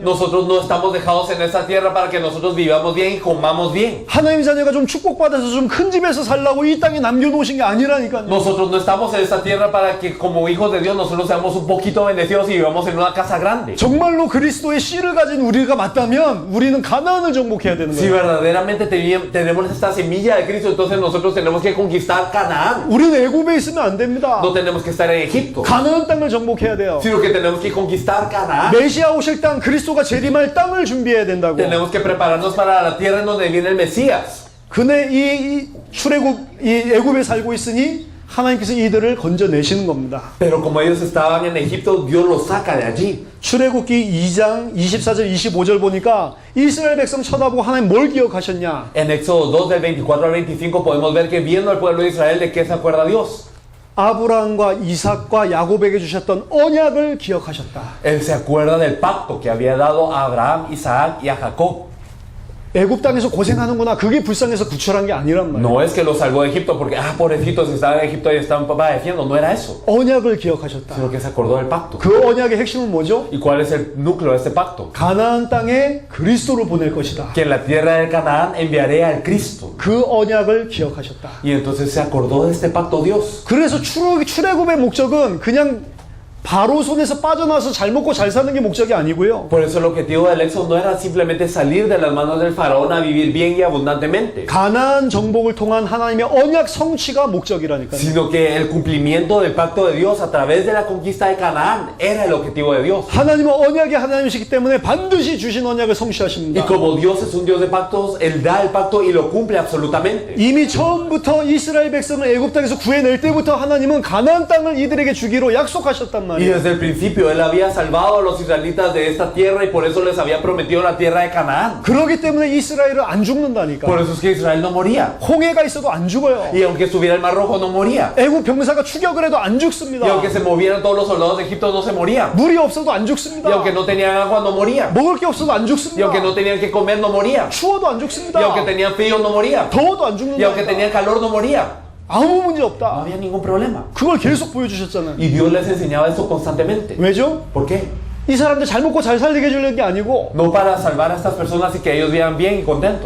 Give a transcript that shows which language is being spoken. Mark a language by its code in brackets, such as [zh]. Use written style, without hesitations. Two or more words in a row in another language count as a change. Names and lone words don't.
[es] Nosotros no estamos dejados en esta tierra para que nosotros vivamos bien y comamos bien. [ko] 하나님 자녀가 좀 축복받아서 좀 큰 집에서 살라고 이 땅에 남겨놓으신 게 아니라니까요. [es] Nosotros no estamos en esta tierra para que como hijos de Dios nosotros seamos un poquito bendecidos y vivamos en una casa grande. [ko] 정말로 그리스도의 씨를 가진 우리가 맞다면 우리는 가나안을 정복해야 되는 [es] Si [ko] 거예요. [es] verdaderamente tenemos esta semilla de Cristo, entonces nosotros tenemos que conquistar Canaán. [ko] 우리는 애굽에 있으면 안 됩니다. [es] No tenemos que estar en Egipto, [ko] 가나안 땅을 정복해야 돼요. [es] sino que tenemos que conquistar Canaán. [ko] 메시아 오실 땅, 그리스도가 재림할 땅을 준비해야 된다고. [es] Tenemos que prepararnos para la tierra en donde viene el Mesías. [ko] 그네 이 출애굽 이 애굽에 살고 있으니 하나님께서 이들을 건져내시는 겁니다. [es] Pero como ellos estaban en Egipto, Dios los saca de allí. [ko] 출애굽기 2장 24절 25절 보니까 이스라엘 백성 쳐다보고 하나님 뭘 기억하셨냐? [es] En Éxodo 2 del 24 al 25 podemos ver que viendo al pueblo de Israel de qué se acuerda Dios. [ko] 아브라함과 이삭과 야곱에게 주셨던 언약을 기억하셨다. [es] Él se acuerda del pacto que había dado a Abraham, Isaac y a Jacob. [ko] 애굽 땅에서 고생하는구나. 그게 불쌍해서 구출한 게 아니란 말이에요. [es] No es que los salvó de Egipto porque, pobrecitos, estaban en Egipto y estaban padeciendo. No era eso, [ko] 언약을 기억하셨다. [es] sino que se acordó del pacto. [ko] 그 언약의 핵심은 뭐죠? [es] ¿Y cuál es el núcleo de este pacto? [ko] 가나안 땅에 그리스도를 보낼 것이다. [es] Que en la tierra de Canaán enviaré al Cristo. [ko] 그 언약을 기억하셨다. [es] Y entonces se acordó de este pacto Dios. [ko] 그래서 출애굽의 목적은 그냥 바로 손에서 빠져나와서 잘 먹고 잘 사는 게 목적이 아니고요. [es] Por eso el objetivo del Éxodo no era simplemente salir de las manos del faraón a vivir bien y abundantemente, [ko] 가나안 정복을 통한 하나님의 언약 성취가 목적이라니까요. [es] sino que el cumplimiento del pacto de Dios a través de la conquista de Canaán era el objetivo de Dios. [ko] 하나님은 언약의 하나님이시기 때문에 반드시 주신 언약을 [es] Y [ko] 성취하십니다. [es] como Dios es un Dios de pactos, Él da el pacto y lo cumple absolutamente. [ko] 이미 처음부터 이스라엘 백성을 애굽 땅에서 구해낼 때부터 하나님은 가나안 땅을 이들에게 주기로 약속하셨단 [es] Y [ko] 말이에요. [es] desde el principio Él había salvado a los israelitas de esta tierra y por eso les había prometido la tierra de Canaán. [ko] 그렇기 때문에 이스라엘은 안 죽는다니까. [es] Por eso es que Israel no moría. [ko] 홍해가 있어도 안 죽어요. [es] Y aunque estuviera el mar rojo no moría. [ko] 애굽 병사가 추격을 해도 안 [es] Y [ko] 죽습니다. [es] aunque se movieran todos los soldados de Egipto no se morían. [ko] 물이 없어도 안 [es] Y [ko] 죽습니다. [es] aunque no tenían agua no morían. [ko] 먹을 게 없어도 안 [es] Y [ko] 죽습니다. [es] aunque no tenían que comer no morían. [ko] 추워도 안 [es] Y [ko] 죽습니다. [es] aunque tenían frío no morían. [ko] 더워도 안 [es] Y aunque [ko] 죽는다. [es] tenían calor no morían. [ko] 아무 문제 [es] No [ko] 없다. [es] había ningún problema. [ko] 그걸 계속 보여주셨잖아요. [es] Y Dios les enseñaba eso constantemente. [ko] 왜죠? [es] ¿Por qué? [ko] 이 사람들 잘 먹고 잘 살게 해주려는 게 아니고 [es] No para salvar a estas personas y que ellos vivan bien y contentos.